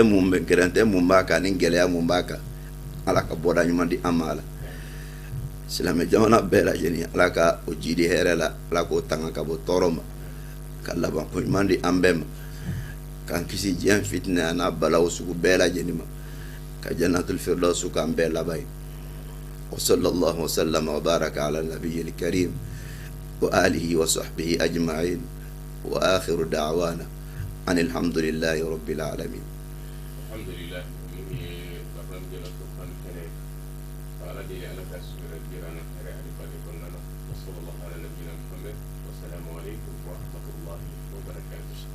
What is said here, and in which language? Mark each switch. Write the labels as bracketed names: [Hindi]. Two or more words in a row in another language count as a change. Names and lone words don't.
[Bambara] mun b'a kan ni gɛlɛya mun b'a kan Ala ka bɔda ɲuman di an ma Ala silamɛ jamana bɛɛ lajɛlen Ala ka o jidi hɛrɛ la Ala k'o tanga ka bɔ tɔɔrɔ ma ka laban ko ɲuman di an bɛɛ ma k'an kisi diɲɛ fitinɛ n'a balaw sugu bɛɛ lajɛlen ma ka [Arabic] جنة الفردوس [Bambara] k'an bɛɛ laban ye [Arabic] وصلى الله وسلم وبارك على النبي الكريم وآله وصحبه أجمعين وآخر دعوانا أن الحمد لله رب العالمين. الحمد لله. وصلى الله على نبينا محمد والسلام عليكم ورحمة الله وبركاته.